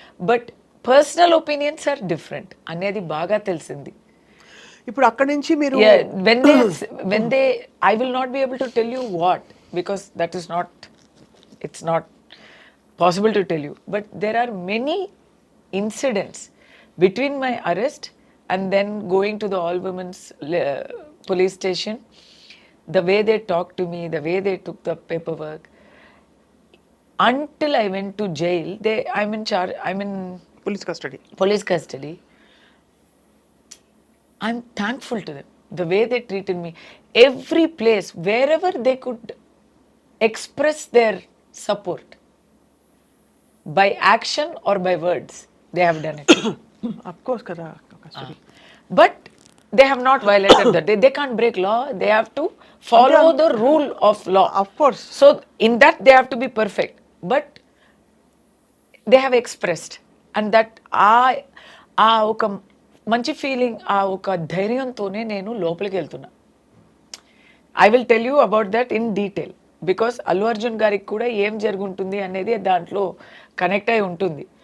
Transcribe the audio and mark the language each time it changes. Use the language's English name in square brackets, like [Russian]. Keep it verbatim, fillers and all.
[English] but personal opinions are different [Telugu] అనేది బాగా తెలిసింది. ఇప్పుడు అక్కడి నుంచి మీరు [English] Yeah, when they when they I will not be able to tell you what, because that is not it's not possible to tell you. But there are many incidents between my arrest and then going to the all women's uh, police station, the way they talked to me, the way they took the paperwork. Until I went to jail, they I'm in charge I'm in police custody. police custody. I'm thankful to them. The way they treated me, every place, wherever they could express their support by action or by words, they have done it. Of course కదా custody But they have not violated that. They, they can't break law. They have to follow the rule of law. Of course. So, in that, they have to be perfect. But they have expressed and that [Telugu] ఆ ఆ ఒక మంచి feeling, ఆ ఒక ధైర్యంతోనే నేను లోపలికి వెళ్తున్నా. [English] I will tell you about that in detail, because [Telugu] Allu Arjun గారికి కూడా ఏం జరుగుంటుంది అనేది దాంట్లో కనెక్ట్ అయి ఉంటుంది.